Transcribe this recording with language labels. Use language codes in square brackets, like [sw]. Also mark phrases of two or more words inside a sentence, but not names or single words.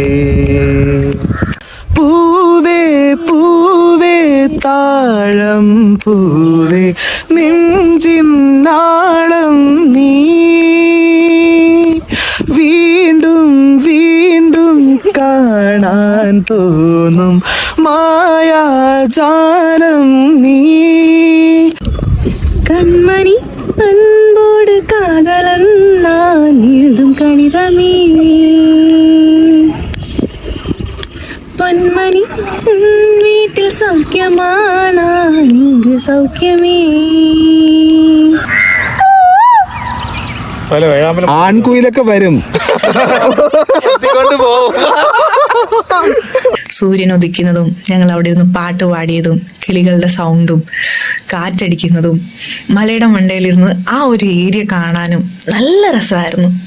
[ml] പൂവേ പൂവേ താഴം പൂവേ നെഞ്ചിന്നാളം നീ വീണ്ടും വീണ്ടും കാണാൻ തോന്നും മായാജാലം നീ. [ta] கண்மணி அன்போடு காதலன் நான் எழுதும் கணிதமே பொன்மணி வீட்டில் சௌக்கியமானா இங்கு சௌக்கியமே. [ml] ആൺകുയിലൊക്കെ വരും. സൂര്യൻ ഉദിക്കുന്നതും ഞങ്ങൾ അവിടെ ഇരുന്ന് പാട്ട് പാടിയതും കിളികളുടെ സൗണ്ടും കാറ്റടിക്കുന്നതും മലയുടെ മണ്ടയിലിരുന്ന് ആ ഒരു ഏരിയ കാണാനും നല്ല രസമായിരുന്നു.